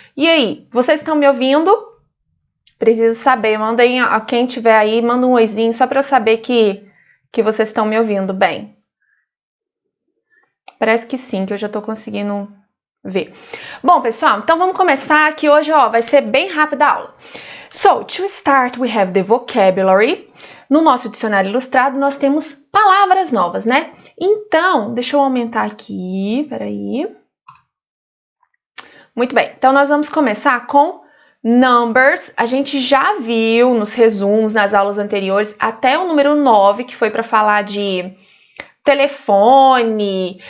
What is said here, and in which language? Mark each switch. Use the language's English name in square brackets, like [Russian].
[Portuguese] E aí, vocês estão me ouvindo? Preciso saber, mandem a quem tiver aí, manda um oizinho só para eu saber que vocês estão me ouvindo bem. Parece que sim, que eu já estou conseguindo ver. Bom, pessoal, então vamos começar aqui hoje, vai ser bem rápida a aula. [English] So, to start, we have the vocabulary. [Portuguese] No nosso dicionário ilustrado, nós temos palavras novas, né? Então, deixa eu aumentar aqui, peraí. Muito bem, então nós vamos começar com numbers. A gente já viu nos resumos, nas aulas anteriores, até o número 9, que foi para falar de telefone.